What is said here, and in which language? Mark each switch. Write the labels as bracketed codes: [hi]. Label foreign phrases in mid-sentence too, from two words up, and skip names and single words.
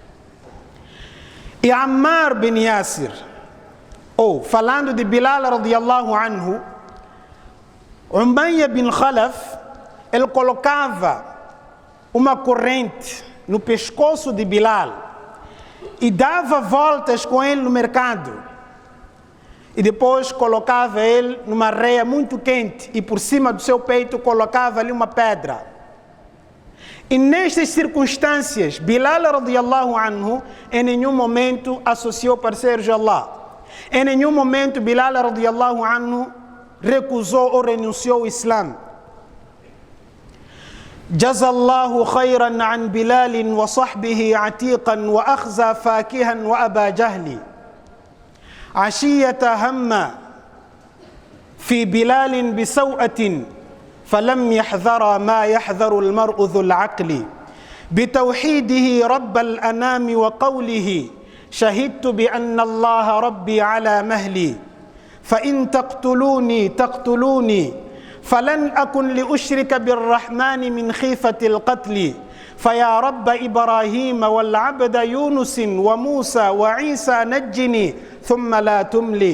[pt] E Ammar bin Yasir, ou falando de Bilal [ar] رضي الله عنه, [pt] Umayya bin Khalaf, ele colocava uma corrente no pescoço de Bilal e dava voltas com ele no mercado. E depois colocava ele numa areia muito quente e por cima do seu peito colocava ali uma pedra. E nestas circunstâncias, Bilal [ar] رضي الله عنه [pt] em nenhum momento associou parceiros a Allah. Em nenhum momento Bilal [ar] رضي الله عنه [pt] recusou ou renunciou ao Islã. [ar] جزى الله خيرا عن بلال وصحبه عتيقا وأخزى فاكها وأبا جهل عشية هم في بلال بسوءة فلم يحذر ما يحذر المرء ذو العقل بتوحيده رب الأنام وقوله شهدت بأن الله ربي على مهلي فإن تقتلوني فلن أكن لأشرك بالرحمن من خيفة القتل فيا رب إبراهيم والعبد يونس وموسى وعيسى نجني ثم لا تملي.